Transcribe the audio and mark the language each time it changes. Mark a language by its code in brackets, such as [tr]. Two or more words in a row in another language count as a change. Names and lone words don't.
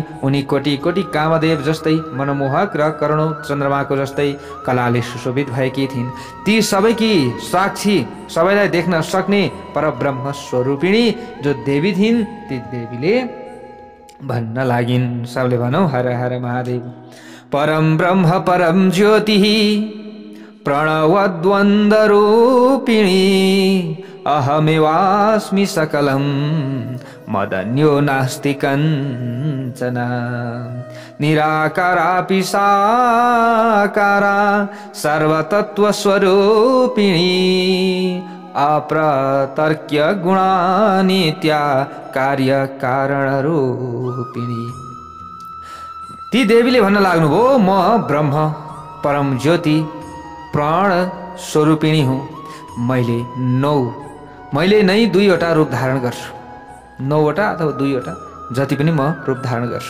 [ne] उनी कोटी कोटी कामदेव जस्तै मनमोहक र करोडौं चन्द्रमाको जस्तै कलाले सुशोभित भएकी थिइन्। ती सबैकी साक्षी, सबैलाई देख्न सक्ने परब्रह्म स्वरूपिणी जो देवी थिइन्, ती देवीले भन्न लागिन्, सबले भनौँ हर हर महादेव। [sa] परम ब्रह्म परम ज्योति प्रणवद्वन्द्व रूपिणी अहमेवास्मि सकलं मदन्यो नास्ति कञ्चन निराकारापि साकारा सर्वतत्त्वस्वरूपिणी अप्रतर्क्य गुणानित्या कार्यकारणरूपिणी। [ne] ती देवीले भन्न लाग्नुभयो, म ब्रह्म परम ज्योति प्राण स्वरूपिणी हुँ। मैले नै 2वटा रूप धारण गर्छु, 9वटा अथवा 2वटा जति पनि म रूप धारण गर्छु।